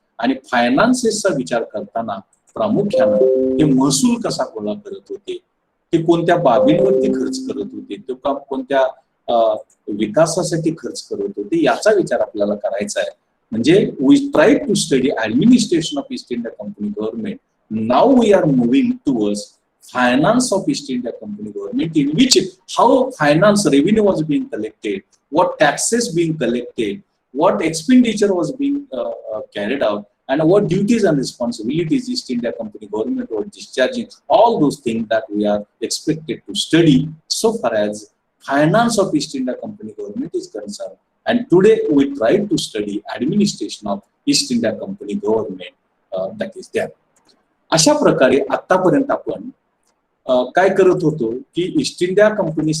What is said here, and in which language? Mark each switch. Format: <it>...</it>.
<mr>आणि फायनान्सेसचा विचार करताना प्रामुख्यानं ते महसूल कसा गोळा करत होते, ते कोणत्या बाबींवरती खर्च करत होते, ते कोणत्या विकासासाठी खर्च करत होते, याचा विचार आपल्याला करायचा आहे. म्हणजे</mr> <en>We try to study administration of East India Company government. Now we are moving towards finance of East India Company government, in which how finance revenue was being collected, what taxes being collected, what expenditure was being carried out, and what duties and responsibilities East India Company government was discharging. All those things that we are expected to study so far as finance of East India Company government is concerned. And today we try to study administration of East India Company government that is there.</en> <mr>अशा प्रकारे आतापर्यंत आपण काय करत होतो की east India company</mr>